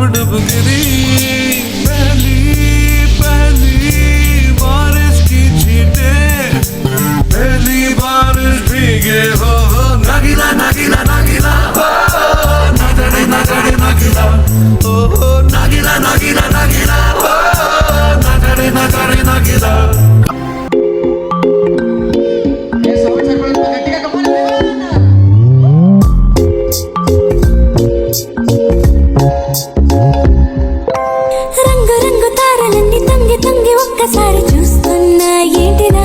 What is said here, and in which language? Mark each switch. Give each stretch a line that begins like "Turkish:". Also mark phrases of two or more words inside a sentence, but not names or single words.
Hindi: गिरी पहली पहली बारिश की छींटे पहली बारिश भीगे हो नगीला नगीला नगीला नगड़े नगड़े नगीला ओ नगीला नगीला नगीला नगड़े नगड़े नगीला
Telugu: ఒక్కసారి చూస్తున్నా ఏంటిరా